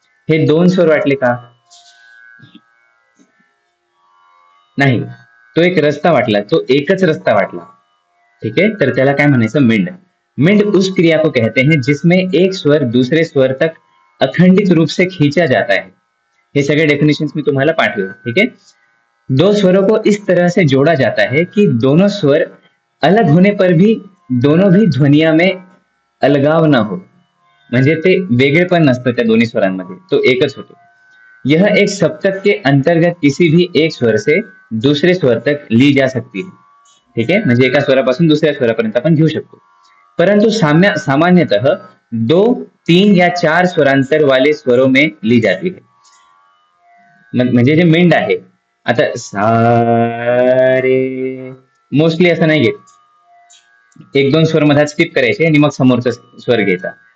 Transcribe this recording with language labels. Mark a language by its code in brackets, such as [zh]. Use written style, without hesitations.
[mr] हे 2 स्वर वाटले का, नाही, तो एक रस्ता वाटला, तो एकच रस्ता वाटला. [hi] ठीक है. [mr] तर त्याला काय म्हणायचं, मिंड. [hi] मिंड उस क्रिया को कहते हैं जिसमें एक स्वर दूसरे स्वर तक अखंडित रूप से खींचा जाता है. [mr] हे सगळे डेफिनेशंस मी तुम्हाला पाठवले. [hi] ठीक है. दो स्वरों को इस तरह से जोड़ा जाता है कि दोनों स्वर अलग होने पर भी दोनों भी ध्वनिया में अलगाव ना हो. [mr] म्हणजे ते वेगळेपण नसतं त्या दोन्ही स्वरांमध्ये, तो एकच होतो. [hi] यह एक सप्तक के अंतर्गत किसी भी एक स्वर से दूसरे स्वर तक ली जा सकती है. ठीक है. [mr] म्हणजे एका स्वरापासून दुसऱ्या स्वरापर्यंत आपण घेऊ शकतो. [hi] परंतु सामान्यतः 2, 3 या 4 स्वरांतर वाले स्वरों में ली जाती है. [mr] म्हणजे जे मिंड आहे, आता सा रे मोस्टली असं नाही घेत. 1-2 स्वर मधात स्किप करायचे आणि मग समोरचा स्वर घ्यायचा.